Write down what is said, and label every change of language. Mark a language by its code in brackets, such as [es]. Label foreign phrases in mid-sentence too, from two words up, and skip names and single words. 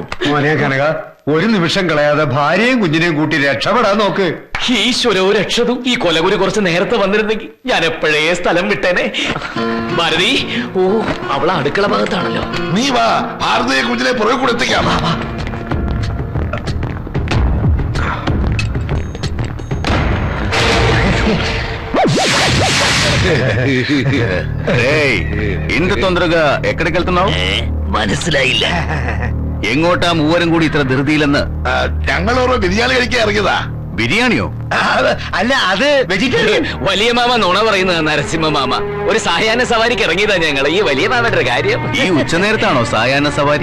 [ml] മോനെ കനക, ഒരു നിമിഷം കളയാതെ ഭാര്യയും കുഞ്ഞിനെയും കൂട്ടി രക്ഷപ്പെടാൻ നോക്ക്. [sa] ഈശ്വരോ രക്ഷതു. [ml] ഈ കൊലഗുരു കുറച്ച് നേരത്തെ വന്നിരുന്നെങ്കിൽ ഞാൻ എപ്പോഴേ സ്ഥലം വിട്ടേനെ. ഭാരതി, ഓ, അവളെ അടുക്കള ഭാഗത്താണല്ലോ. നീ വാ, ഭാരതീയ കുഞ്ഞിനെ പുറകെ കൂടെ എത്തിക്കാം. [te] ఇంత తొందరగా ఎక్కడికి వెళ్తున్నావు? [ml] മനസ്സിലായില്ല. എങ്ങോട്ടാ മൂവരും കൂടി ഇത്ര ധൃതിയിലെന്ന്? ഞങ്ങൾ ഓരോ ബിരിയാണി കഴിക്കാൻ ഇറങ്ങിയതാ. ബിരിയാണിയോ? അല്ല, അത് വെജിറ്റേറിയൻ. വലിയ മാമ നുണ പറയുന്നത് നരസിംഹ മാമ. ഒരു സായാഹ്ന സവാരിക്ക് ഇറങ്ങിയതാ ഞങ്ങൾ. ഈ വലിയ മാമയുടെ കാര്യം. ഈ ഉച്ചനേരത്താണോ സായാഹ്ന സവാരി?